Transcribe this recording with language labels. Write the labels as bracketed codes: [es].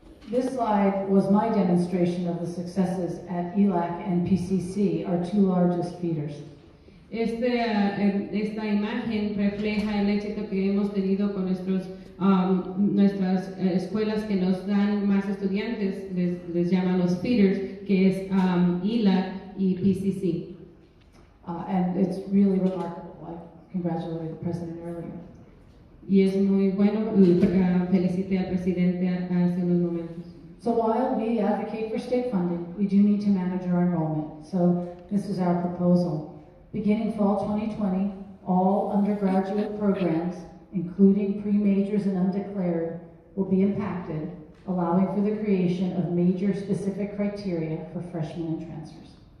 [en] This slide was my demonstration of the successes at ELAC and PCC, our two largest feeders. [es] Esta imagen refleja el éxito que hemos tenido con nuestras escuelas que nos dan más estudiantes, les llaman los feeders, que es ELAC y PCC. [en] And it's really remarkable. I congratulated the president earlier. [es] Y es muy bueno, felicité al presidente hace unos momentos. [en] So while we advocate for state funding, we do need to manage our enrollment. So this is our proposal. Beginning fall 2020, all undergraduate programs, including pre-majors and undeclared, will be impacted, allowing for the creation of major-specific criteria for freshmen and transfers.